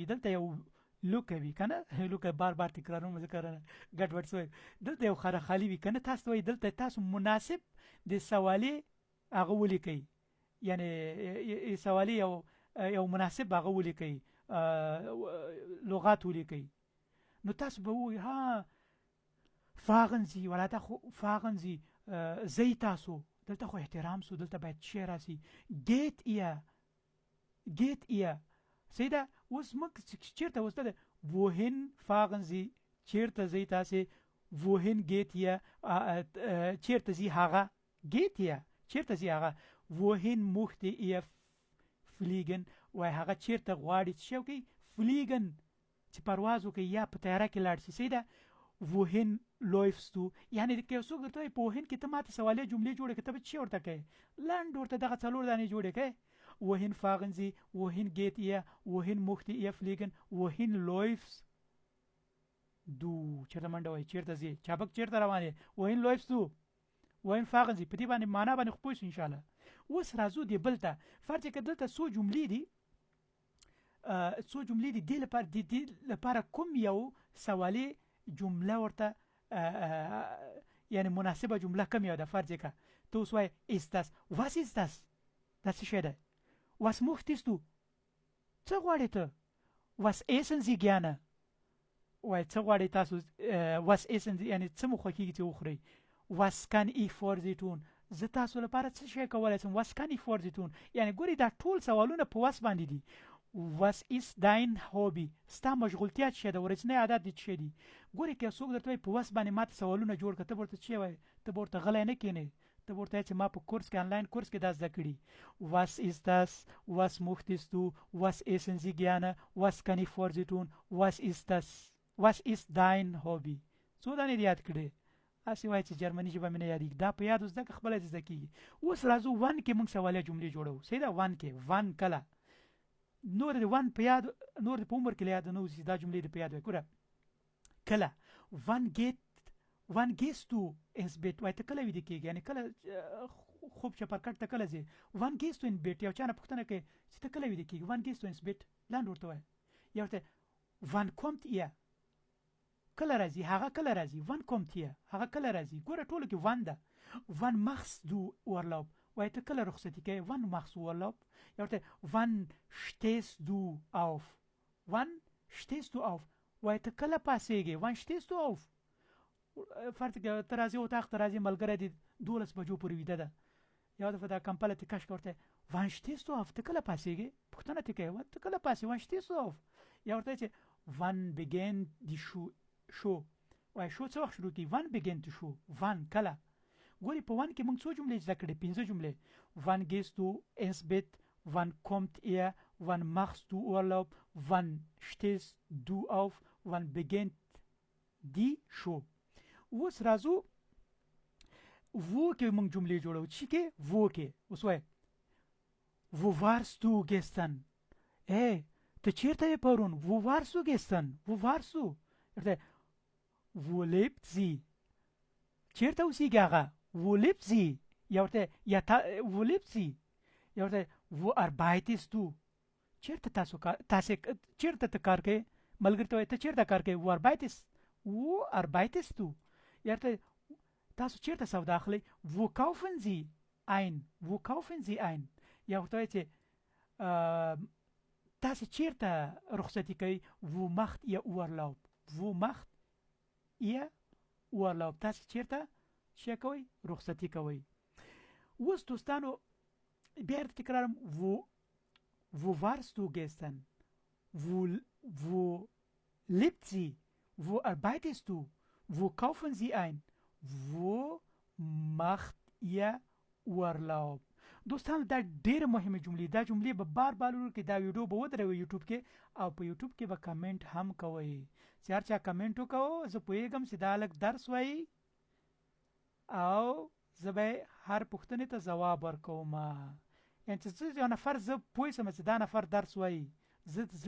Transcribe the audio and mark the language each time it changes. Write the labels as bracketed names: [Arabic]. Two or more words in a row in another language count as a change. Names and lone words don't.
[Pashto] دلته یو لوکه وي که نه، لوکه بار بار تکراروم ځکه ګډوډ سوی، دلته یو خالی وي که نه، تاسو ته وایي دلته تاسو مناسب د سوالې هغه ولیکئ، یعنی سوالې یو مناسب هغه ولیکئ، لغات ولیکئ. نو تاسو به ووایي ها [German] fahren Sie [Pashto] ولا دا خو [German] fahren Sie [Pashto] زی تاسو، دلته خو احترام سو، دلته باید چی راسي. [German] geht ihr سیده. [Pashto] اوس موږ چیرته اوس ده [German] wohin fahren Sie [Pashto] چیرته زی تاسې. [German] wohin geht ihr [Pashto] چیرته زی هغه. [German] geht ihr [Pashto] چیرته زی هغه. [German] wohin möchte ihr fliegen [Pashto] وای هغه چیرته غواړي چې شو کوي fliegen چې پرواز وکړي یا په طیاره کې لاړ شي. سیده [German] wohin läufst du [Pashto] یعنی که څوک درته وایي په wohin کې ته ماته سوالي جملې جوړې کړې، ته به چی ورته کوې؟ لنډ ورته دغه څلور دانې جوړې کوې. [German] wohin fahren Sie wohin geht ihr wohin möchte ihr fliegen wohin läufst du [Pashto] چیرته منډه وایي، چیرته ځې، چابک چیرته روان یې. [German] wohin läufst du wohin fahren Sie [Pashto] په دې باندې معنا باندې خو پوه شو انشاءالله. اوس راځو دې بل ته. فرض که دلته څو جملې دي، څو جملې دي، دې لپاره کوم یو سوالي جمله ورته یعنی مناسبه جمله کم یو ده. فرض که ته اوس وایې [German] ist das was ist das [Pashto] دا څه شی ده. [German] was möchtest du [Pashto] څه غواړې ته. [German] was essen Sie gerne [Pashto] وای څه غواړې تاسو. [German] was essen Sie [Pashto] یعنی څه مو خوښېږي چې وخورئ. [German] was kann ich für Sie tun [Pashto] زه تاسو لپاره څه شی کولی شم. [German] was kann ich für Sie tun [Pashto] یعنی ګورئ دا ټول سوالونه په was باندې دي. [German] was ist dein hobby [Pashto] ستا مشغولتیا څه ده، ورځنی عادت دې څه دي. ګورئ که څوک درته وایي په was باندې ماته سوالونه جوړ کړه، ته به ورته څه وایې؟ ته به ورته غلی نه کښېنې، ته به ورته وایې چې ما په کورس کې آنلاین کورس کې دا زده کړي. [German] was ist das was möchtest du was essen Sie gerne was kann ich für Sie tun was ist das was ist dein hobby [Pashto] څو دانې دې یاد کړې. هسې وایي چې جرمني ژبه مې نه یادېږي، دا په یاد زده که خپله دې زده کېږي. اوس راځو ون کې موږ سوالیه جملې جوړوو. صحیح ده. ون کې ون کله نور د ون په یاد، نور د په عمر کې یاد نه اوسي، دا جملې دې په یاد وای. ګوره کله [German] wann gehst du ins Bett [Pashto] وای ته کله ویده کېږي، یعنی کله خوب چپرکټ ته کله ځې. [German] wann gehst du ins Bett [Pashto] یو چا نه پوښتنه کوي چې ته کله ویده کېږي. [German] wann gehst du ins Bett [Pashto] لاندې ورته وایه. یا ورته [German] wann kommt ihr [Pashto] کله راځي، هغه کله راځي. [German] wann kommt ihr [Pashto] هغه کله راځي. ګوره ټولو کې wann ده. [German] wann machst du Urlaub [Pashto] وای ته کله رخصتي کوي. [German] wann machst du Urlaub. [Pashto] یا ورته [German] wann stehst du auf wann stehst du auf [Pashto] وای ته کله پاسېږي. [German] wann stehst du auf [Pashto] فرض که ته راځې اتاق ته راځې، ملګری دې 12 بجو پورې ویده ده، یا دفعه دا کمپله تې کش ورته [German] wann stehst du auf [Pashto] ته کله پاسېږي، پوښتنه تې کوي ته کله پاسې [German] wann stehst du auf. [Pashto] یا ورته چې [German] wann beginnt die show [Pashto] وای شو څه وخت شروع کېږي. [German] wann beginnt die show wann کله. [Pashto] ګورې په ون کې موږ څو جملې زده کړې؟ 5 جملې. [German] wann gehst du ins Bett wann kommt ihr wann machst du Urlaub wann stehst du auf wann beginnt die show. [Pashto] اوس راځو wo کې موږ جملې جوړو. چې کې wo کې اوس وای [German] wo warst du gestern [Pashto] ته چیرته یې پرون. [German] wo warst du gestern wo warst du wo lebt sie [Pashto] چیرته اوسېږي هغه. [German] wo lebt sie [Pashto] یا ورته [German] wo lebt sie [Pashto] یا ورته [German] wo arbeitest du [Pashto] چیرته تاسو چیرته ته کار کوئ. ملګری ته وایي ته چیرته کار کوئ. [German] wo arbeitest du [Pashto] یا ورته تاسو چیرته سودا اخلئ. [German] wo kaufen Sie ein [Pashto] یا ورته وایي چې تاسو چیرته رخصتي کوئ. [German] wo macht ihr Urlaub [Pashto] تاسو چیرته څه کوئ؟ رخصتي کوئ. اوس دوستانو بیا تکرارم [German] wo warst du gestern? Wo lebt sie? Wo arbeitest du? Wo kaufen sie ein? Wo macht ihr Urlaub? [Pashto] دوستان دا ډېر مهمه جملې دا جملې به بار ورو کې دا ویډیو به ودروي یوټیوب کې او په یوټیوب کې به کمنټ هم کوئ چې هر چا کمنټ وکړو زه پوهېږم چې دا لږ درس وایي او زه به هر پوښتنې ته ځواب ورکوم یعنې چې یو نفر زه پوه شم چې دا نفر درس وایي زه د زړه